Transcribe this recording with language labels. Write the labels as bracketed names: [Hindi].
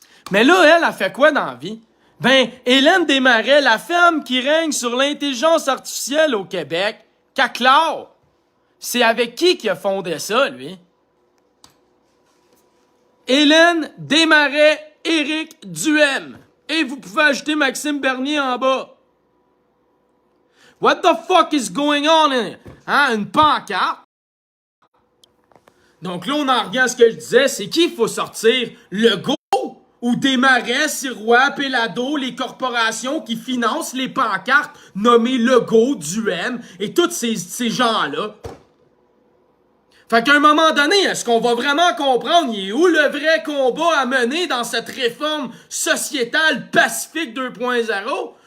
[French] Mais là, elle a fait quoi dans la vie? Ben, Hélène Desmarais, la femme qui règne sur l'intelligence artificielle au Québec, Caclard. C'est avec qui a fondé ça, lui? Hélène Desmarais, Éric Duhem. Et vous pouvez ajouter Maxime Bernier en bas. [English] What the fuck is going on in? [French] Une pancarte. Donc là, on en revient à ce que je disais, c'est qu'il faut sortir? Legault ou Desmarais, Sirois, Péladeau, les corporations qui financent les pancartes nommées Legault, Duhem et tous ces gens-là. Fait qu'à un moment donné, est-ce qu'on va vraiment comprendre il est où le vrai combat à mener dans cette réforme sociétale pacifique 2.0?